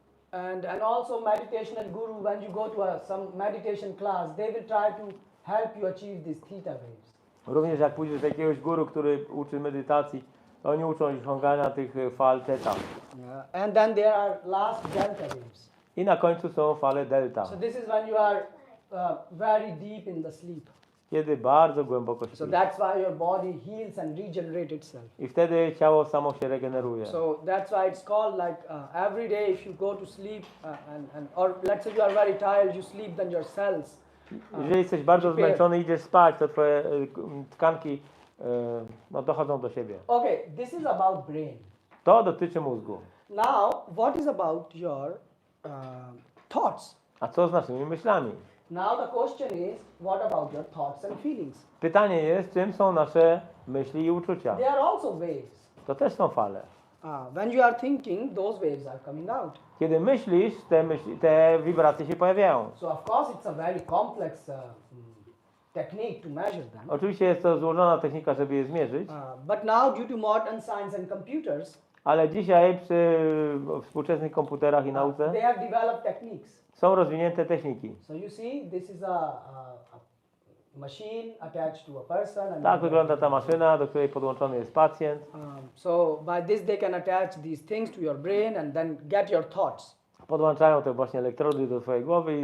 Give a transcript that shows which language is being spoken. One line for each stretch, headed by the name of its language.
English: And also meditational guru, when you go to some meditation class, they will try to help you achieve these theta waves.
Polish: Również jak pójdziesz do jakiegoś guru, który uczy medytacji, to oni uczą osiągania tych fal theta.
English: And then there are last delta waves.
Polish: I na końcu są fale delta,
English: So this is when you are very deep in the sleep.
Polish: kiedy bardzo głęboko śpisz.
English: that's why your body heals and regenerates itself.
Polish: I wtedy ciało samo się regeneruje.
English: So that's why it's called like every day if you go to sleep or let's say you are very tired, you sleep, then your cells.
Polish: Jeżeli jesteś bardzo
English: Repair.
Polish: zmęczony i idziesz spać, to twoje tkanki dochodzą do siebie.
English: Okay, this is about brain.
Polish: To dotyczy mózgu.
English: Now, what is about your thoughts?
Polish: A co z naszymi myślami?
English: Now the question is, what about your thoughts and feelings?
Polish: Pytanie jest, czym są nasze myśli i uczucia?
English: They are also waves.
Polish: To też są fale.
English: When you are thinking, those waves are coming out.
Polish: Kiedy myślisz, te wibracje się pojawiają.
English: So of course it's a very complex technique to measure them.
Polish: Oczywiście jest to złożona technika, żeby je zmierzyć,
English: But now due to modern science and computers,
Polish: ale dzisiaj przy współczesnych komputerach i nauce
English: they have developed techniques.
Polish: są rozwinięte techniki.
English: So you see, this is a machine attached to a person. And
Polish: Tak wygląda ta maszyna, do której podłączony jest pacjent.
English: So by this they can attach these things to your brain and then get your thoughts.
Polish: Podłączają te właśnie elektrody do twojej głowy i